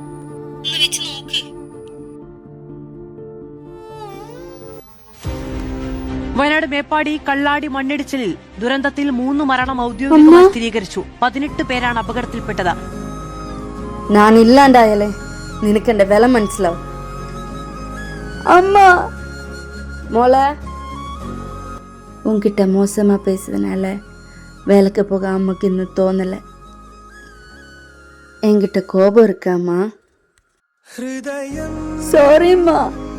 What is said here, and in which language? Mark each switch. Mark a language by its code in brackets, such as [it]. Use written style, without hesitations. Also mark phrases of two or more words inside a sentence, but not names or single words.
[ml] വയനാട് മേപ്പാടി കള്ളാടി മണ്ണിടിച്ചിലിൽ ദുരന്തത്തിൽ 3 മരണം ഔദ്യോഗികമായി സ്ഥിരീകരിച്ചു. 18 പേരാണ് അപകടത്തിൽപ്പെട്ടത്. ഞാൻ ഇല്ലാണ്ടായാലേ നിനക്കെന്റെ വില മനസ്സിലാവും. അമ്മ മോളെ, [ta] ഉൻകിட்ட மோசமா பேசுறதுனால வேலைக்கு போக அம்மாக்கு இன்னும் தோணல. என்கிட்ட கோபம் இருக்காம்மா? சாரிம்மா.